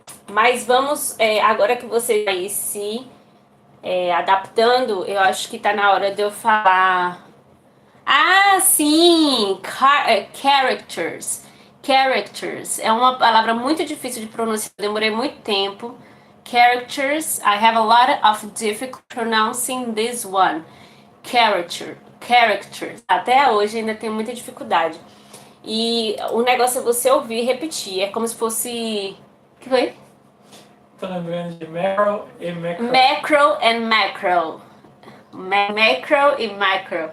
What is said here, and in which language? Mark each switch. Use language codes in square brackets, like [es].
[pt] Mas vamos, agora que você vai se adaptando, eu acho que tá na hora de eu falar. Ah, sim! [en] Characters. Characters. [pt] É uma palavra muito difícil de pronunciar. Demorei muito tempo. [en] Characters. I have a lot of difficulty pronouncing this one. Characters. [pt] Até hoje ainda tenho muita dificuldade. E o negócio é você ouvir e repetir. É como se fosse... O que foi? Tô lembrando de macro e macro. [en] Macro and macro. [pt] Macro e macro.